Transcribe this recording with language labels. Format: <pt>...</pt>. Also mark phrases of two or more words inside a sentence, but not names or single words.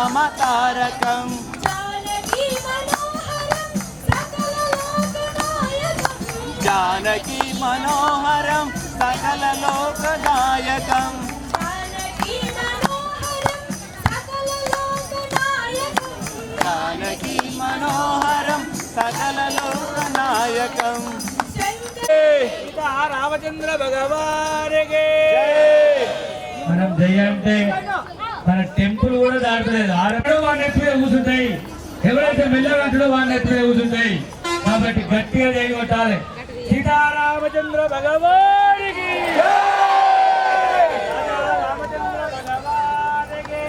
<te>తారకం</te> <sa>जानकी मनोहरं सकल लोकनायकं जानकी मनोहरं सकल लोकनायकं</sa> <te>రామచంద్ర భగవానికి మనం జయ అంటే మన టెంపుల్ కూడా దాటలేదు. ఆడో వాడిని ఎత్తుగా కూర్చుంటాయి, ఎవరైతే మెల్లగంటడో వాడిని ఎత్తుగా కూర్చుంటాయి. కాబట్టి గట్టిగా చేయి కొట్టాలి. సీతారామచంద్ర భగవానికి రామచంద్ర భగవానికి</te>